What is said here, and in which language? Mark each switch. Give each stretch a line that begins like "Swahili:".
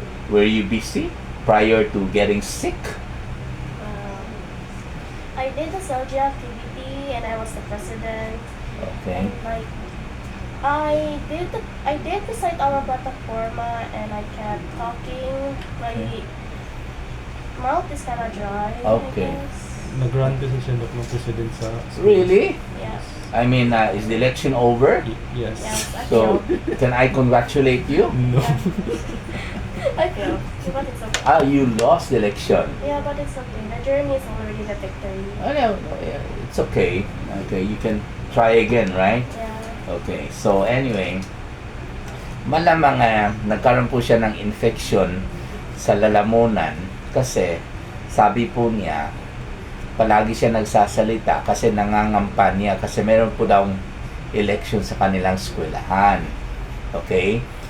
English: Were you busy prior to getting sick? I did the Selgie activity and I was the president. Okay. And like I did recite our plataforma and I kept talking. My mouth is kinda dry. Okay. I guess.
Filipino: Nag-run kasi siya ng president sa...
English: Really? Yeah. I mean, is the election over? Yes. Yes, I So, failed. can I congratulate you? No. I failed. But it's okay. You lost the election. Yeah, but it's okay. The journey is already the victory. No, it's okay. Okay, you can try again, right? Yeah.
Filipino: Okay, so anyway, malamang nagkaroon po siya ng infection sa lalamunan kasi sabi po niya, palagi siya nagsasalita kasi nangangampan niya kasi meron po daw election sa kanilang eskwelahan. Okay?